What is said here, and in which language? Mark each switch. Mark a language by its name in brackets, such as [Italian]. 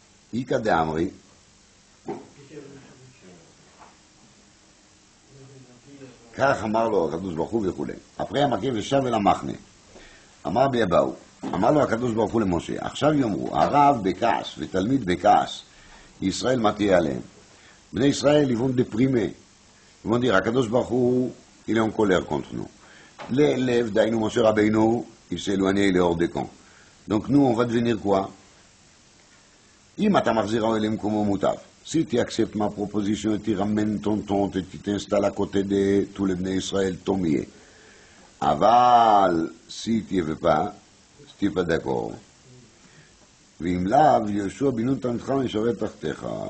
[Hebrew] Ika de Amri, כך אמר לו הקדוש ברוך הוא וכו'. אחרי המכה ושב אל המחנה. אמר ביבאו, אמר לו הקדוש ברוך הוא למשה, עכשיו יאמרו, הרב בכעס ותלמיד בכעס, ישראל מה תהיה עליהם? [French] בני ישראל ils vont déprimer. Ils vont dire, הקדוש ברוך הוא, il est en colère contre nous. L'élève d'Aïnou Moshe Rabbeinu, il s'est éloigné, il est hors des camps. Donc nous, on va devenir quoi? [Hebrew] אם אתה מחזיר האוהל למקומו מוטב. [French] Si tu acceptes ma proposition et tu ramènes ton tente et tu t'installes à côté de tous les Bnei Israël, tant mieux. Aval, si tu ne veux pas, si tu n'es pas d'accord, [Hebrew] ואם לאו, יהושע בן נון תלמידך ישרת תחתיך.